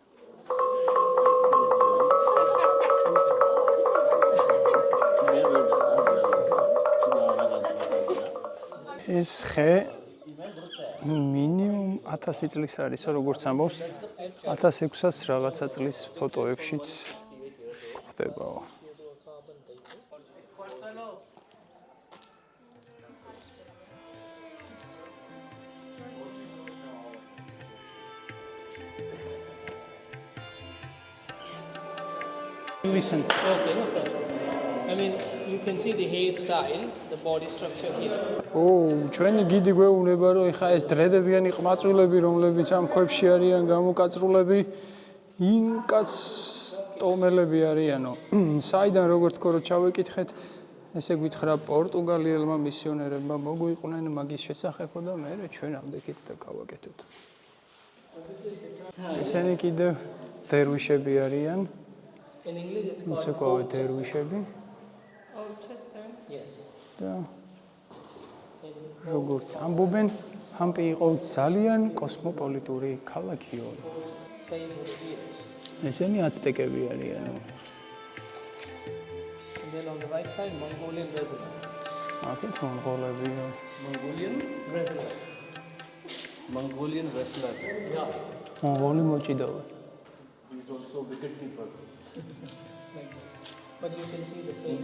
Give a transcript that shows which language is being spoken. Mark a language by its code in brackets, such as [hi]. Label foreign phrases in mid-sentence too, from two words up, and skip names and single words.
[ka] ეს ხე მინიმუმ 1000 წლის არის, როგორც ამბობს, 1600-ას რაღაცა წლის ფოტოებშიც ხდებაო. [en] Listen. Okay, no problem. I mean, you can see the hairstyle, the body structure here. [ka] ჩვენი გიდი გვეუბნება, რომ ეხა ეს დრედებიანი ყმაწვილები, რომლებიც ამ ქვებში არიან გამოკაწრულები, ინკას ტომელები არიანო. საიდან როგორ თქო რომ ჩავეკითხეთ, ესე გითხრა პორტუგალიელმა მისიონერებმა მოგვიყვნენ მაგის შესახებო და მე ჩვენ ამდექით და გავაკეთებთ. ესენი კიდევ დერვიშები არიან. [en] In English, it's It's called called დერვიშები. Yes. [ka] და როგორც ამბობენ, ჰამპი იყო ძალიან კოსმოპოლიტური ქალაქიო. [en] Same years. [ka] ესენი აცტეკები არიანო. [en] And then on the right side, Mongolian resident. [ka] აქეთ მონღოლებია. [en] Mongolian wrestler. Yeah. [ka] მონღოლი მოჭიდავი. [en] He's also wicket keeper. But you can see the face.